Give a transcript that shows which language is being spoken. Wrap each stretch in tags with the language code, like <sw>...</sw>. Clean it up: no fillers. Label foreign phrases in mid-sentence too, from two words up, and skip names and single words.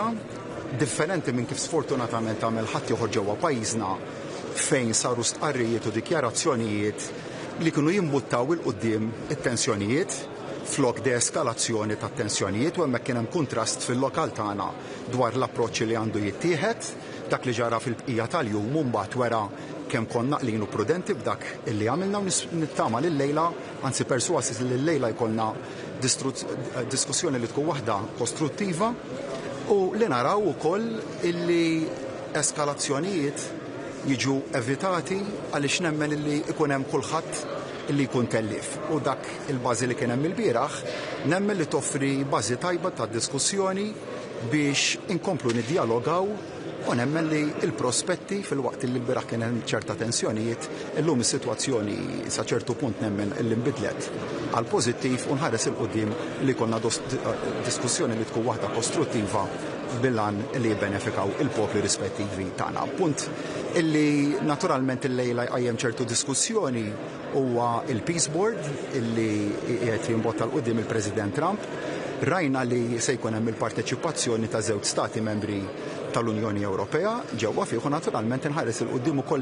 <mt>differenti minn kif sfortunatament għamel ħadd ieħor ġewwa pajjiżna fejn saru stqarrijiet u dikjarazzjonijiet li kienu jimbuttaw il-qudiem it-tensjonijiet flok deeskalazzjoni tat-tensjonijiet u hemmhekk kien hemm kuntrast fil-lokal tagħna dwar l-approċċ li għandu jittieħed, dak li ġara fil-bqija tal-jum u mbagħad wara kemm konna qlinu prudenti b'dak illi għamilna u nittama lil-lejla, anzi perswasi li l-lejla jkollna diskussjoni li tkun waħda kostruttiva u li naraw ukoll illi eskalazzjonijiet jiġu evitati għaliex nemmen illi ikun hemm kulħadd illi jkun tellif. U dak il-bażi li kien hemm il-bieraħ nemmen li toffri bażi tajba ta' diskussjoni biex inkomplu niddialogaw u nemmen li il-prospetti fil-waqt li l-bieraħ kien hemm ċerta tensjonijiet, illum is-sitwazzjoni sa ċertu punt nemmen illi nbidlet għal pożittiv u nħares il-qudiem li konna diskussjoni li tkun waħda kostruttiva bilan li jibbenefikaw il-popli rispettivi tagħna. Punt illi naturalment il-lejla jqajjem ċertu diskussjoni huwa il-Peace Board illi qed jimbotta l-qudiem il-President Trump. Rajna li se jkun hemm il-parteċipazzjoni ta' żewġ stati membri tal-Unjoni Ewropea ġewwa fih u naturalment inħares il-qudiem ukoll</mt>